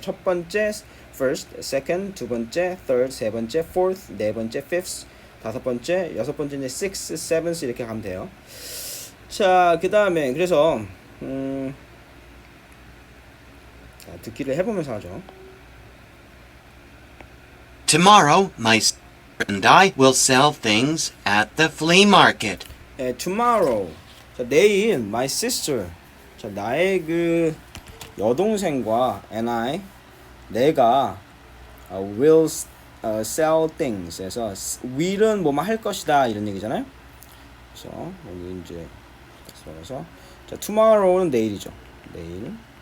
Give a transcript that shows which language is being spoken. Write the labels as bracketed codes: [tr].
[ko] 첫 번째 first, second, 두 번째 third, 세 번째 fourth, 네 번째 fifth, 다섯 번째, 여섯 번째 이제 sixth, seventh 이렇게 가면 돼요. 자, 그 다음에 그래서 자, 듣기를 해보면서 하죠. [en] Tomorrow, my sister and I will sell things at the flea market. Tomorrow. [ko] 자, 내일 [en] my sister. [ko] 자, 나의 그 여동생과 [en] and I [ko] 내가 [en] will sell things. [ko] 그래서 will은 뭐뭐 할 것이다 이런 얘기잖아요. 그래서 여기 이제 그래서 자, tomorrow는 내일이죠. 내일.